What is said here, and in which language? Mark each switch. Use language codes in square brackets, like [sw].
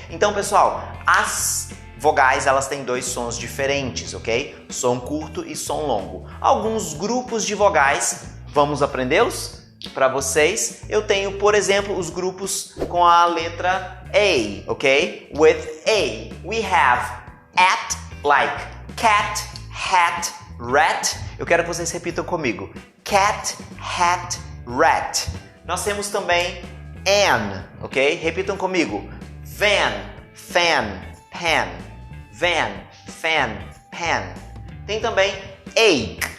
[pt] Então, pessoal, as vogais, elas têm dois sons diferentes, ok? Som curto e som longo. Alguns grupos de vogais, vamos aprendê-los? Para vocês, eu tenho, por exemplo, os grupos com a letra A, ok? [en] With A, we have at, like cat, hat, rat. [pt] Eu quero que vocês repitam comigo. [en] Cat, hat, rat. [pt] Nós temos também an, ok? Repitam comigo. [en] Van, fan, pan. Van, fan, pan. [pt] Tem também ache.